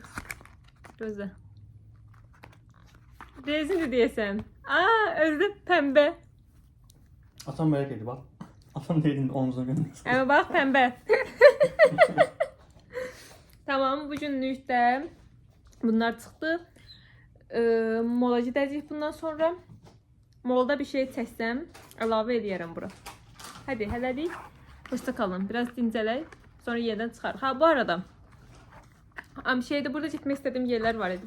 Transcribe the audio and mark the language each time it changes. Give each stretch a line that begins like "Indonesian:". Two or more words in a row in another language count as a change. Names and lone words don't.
Azerbaijani: Gözlə. Rezindir deyəsən.
Turkish: Aa, özü pembe. Atan merak etti bak. Atan dedin omzuna göndersin. Ama bak pembe.
Azerbaijani: Tamam, bugünlük de bunlar çıxdı. Mola gedəcəyik bundan sonra. Molda bir şey çəksəm, əlavə edərəm bura. Hadi, hələlik.
Turkish: Hoşça kalın.
Azerbaijani: Biraz dincələk. Sonra yerdən çıxarıq. Ha, bu arada şeydə burada gitmək istədiyim yerlər var idi.